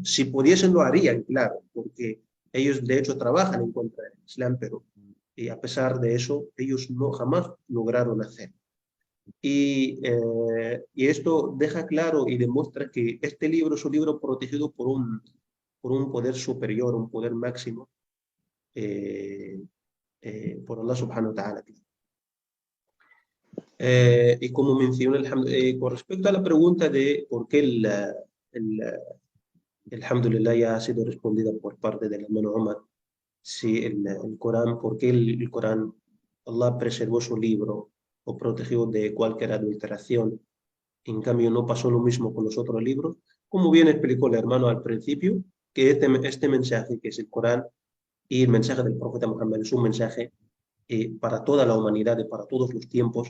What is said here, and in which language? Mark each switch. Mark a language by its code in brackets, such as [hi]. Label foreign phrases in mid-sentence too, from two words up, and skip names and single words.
[es] Si pudiesen lo harían, claro, porque ellos de hecho trabajan en contra del Islam, pero a pesar de eso, ellos no jamás lograron hacer. Y esto deja claro y demuestra que este libro es un libro protegido por un poder superior, un poder máximo, por [ar] الله سبحانه وتعالى. [es] Y como mencioné, con respecto a la pregunta de por qué alhamdulillah ya ha sido respondida por parte del hermano Omar, si el Corán, por qué el Corán, Allah preservó su libro o protegió de cualquier adulteración, en cambio no pasó lo mismo con los otros libros, como bien explicó el hermano al principio, que este mensaje, que es el Corán, y el mensaje del profeta Muhammad es un mensaje para toda la humanidad y para todos los tiempos.